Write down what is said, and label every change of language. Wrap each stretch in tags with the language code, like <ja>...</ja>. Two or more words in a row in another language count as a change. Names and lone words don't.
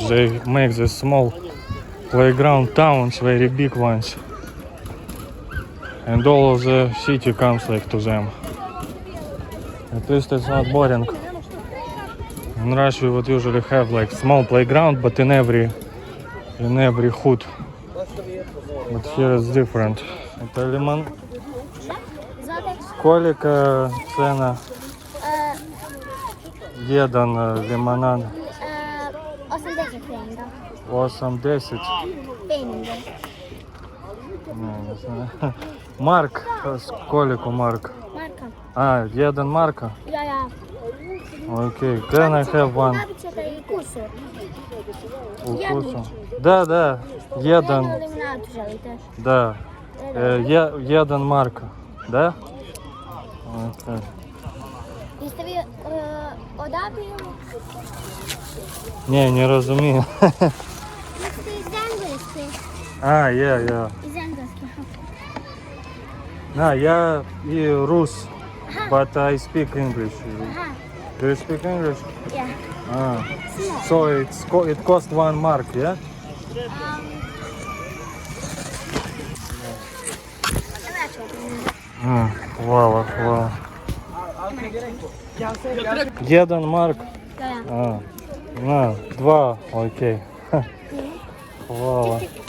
<en>They make this small playground towns, very big ones, and all of the city comes like to them. At least it's not boring. In Russia we would usually have like small playground, but in every hood. But here it's different.</en> <ru>Это лимон. Сколько цена?</ru> <bs>Jedan limonad. 80 peniga. 80. Peniga.</bs> <ru>Не знаю. Марк. Сколько марк?</ru> <bs>Marka. Jedan marka? Ja.</bs> <en>Okay. Can I have one?</en> <bs>Nabit ćete i kusur.</bs> <ru>Укусу. Да. Jedan.</ru> <bs>Jednu limonadu želite?</bs> <ru>Да.</ru> <bs>Jedan marka.</bs> <ru>Да?</ru> <en>Okay.</en> <bs>Jeste vi odavde ili?</bs> <ru>Не разумею.</ru> <bs>Jeste iz Engleske?</bs> <en>Yeah.</en> <bs>Iz Engleske.</bs> <ru>я и Rus,</ru> <en>but I speak English. Aha. Do you speak English? Yeah. So it cost 1 mark, yeah?</en> <bs>Hvala.</bs> <en>1 mark.</en> <bs>Da. 2, okej. Hvala.</bs>